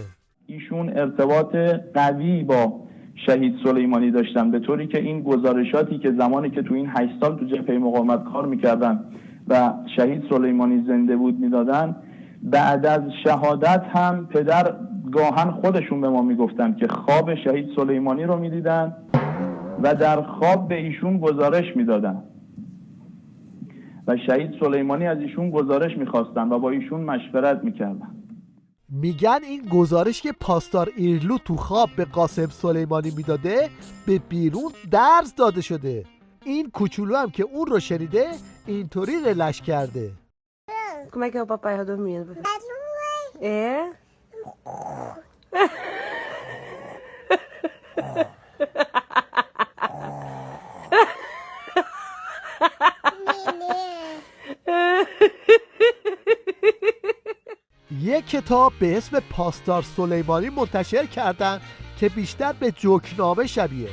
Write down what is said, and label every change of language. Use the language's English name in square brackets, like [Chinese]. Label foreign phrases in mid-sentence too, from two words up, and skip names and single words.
[Persian] ایشون ارتباط قوی با شهید سلیمانی داشتن، به طوری که این گزارشاتی که زمانی که تو این 8 سال تو جبهه مقاومت کار میکردن و شهید سلیمانی زنده بود میدادن، بعد از شهادت هم پدر گاهن خودشون به ما میگفتن که خواب شهید سلیمانی رو میدیدن و در خواب به ایشون گزارش میدادن و شهید سلیمانی از ایشون گزارش میخواستن و با ایشون مشورت میکردن. میگن این گزارش که پاسدار ایرلو تو خواب به قاسم سلیمانی میداده به بیرون درز داده شده. این کوچولو هم که اون رو شنیده اینطوری رلش کرده. [Portuguese] Como é que é o papai tá dormindo? É? [Persian] یک کتاب به اسم پاسدار سلیمانی منتشر کردن که بیشتر به جوکنامه شبیه.